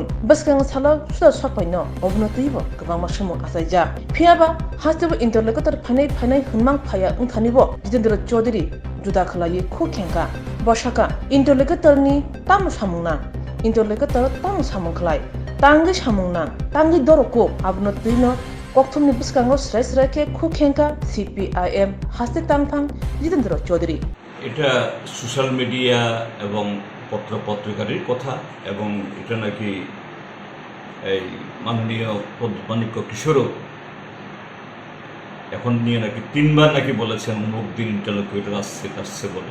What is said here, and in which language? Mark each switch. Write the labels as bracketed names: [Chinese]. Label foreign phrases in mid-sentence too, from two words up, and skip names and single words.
[Kok Borok] baskang sala suda sopaino obnotibo gabang masumo asaija phiaba hastewo interlocutor phainai hunmang phaya ungthanibo Jitendra Choudhury juda khalai khukhenka bosaka interlocutor ni tamu samungna interlocutor tamu samungklai tangi samungna tangi doroko abnotuino kokthumni biskango srai ke khukhenka CPIM haste tangthang Jitendra Choudhury [Bangla] এটা [English] social media [Bangla] এবং পত্রপত্রিকার কথা এবং এটা নাকি এই মাননীয় মানিক্য কিশোরও এখন নিয়ে নাকি 3বার নাকি বলেছেন অমুক দিন ইন্টারলোকিউটর আসছে বলে।